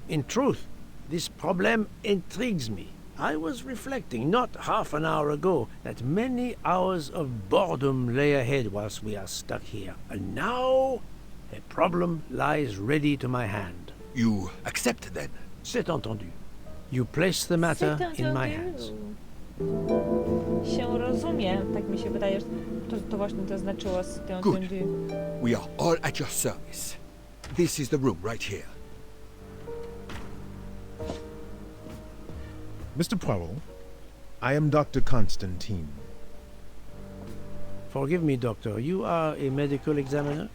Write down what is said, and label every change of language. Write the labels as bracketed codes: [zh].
[en] In truth, this problem intrigues me. I was reflecting not half an hour ago that many hours of boredom lay ahead whilst we are stuck here. And now, a problem lies ready to my hand. You accept then? [fr] C'est entendu. [en] You place the matter in my hands. [pl] Się rozumie, tak mi się wydaje, że to właśnie to znaczyło z tym [en] Good. [pl] tym- [en] We are all at your service. This is the room right here. Mr. Poirot, I am Dr. Constantine. Forgive me, Doctor. You are a medical examiner?